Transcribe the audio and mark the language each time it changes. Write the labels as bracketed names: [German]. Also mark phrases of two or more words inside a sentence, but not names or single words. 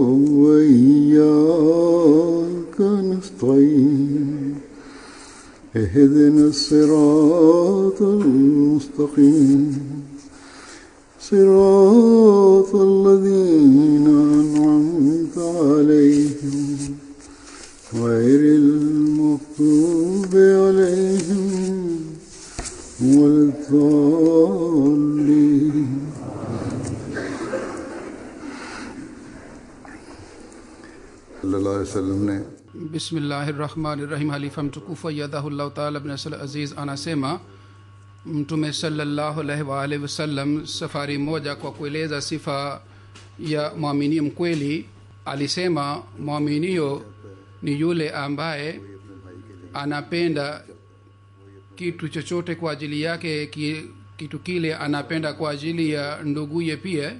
[Arabic] وإياك نستعين اهدنا الصراط المستقيم صراط الذين أنعمت عليهم غير المغضوب عليهم ولا الضالين. صلى الله عليه وسلم ne بسم الله الرحمن الرحيم. [Swahili] Halifa mtukufu [Arabic] أيده الله تعالى بنصره العزيز [Swahili] anasema Mtume [Arabic] صلى الله عليه وسلم [Swahili] safari moja kwa kueleza sifa ya muamini mkweli alisema, muaminio ni yule ambaye anapenda kitu chochote kwa ajili yake, kitu kile anapenda kwa ajili ya nduguye pia.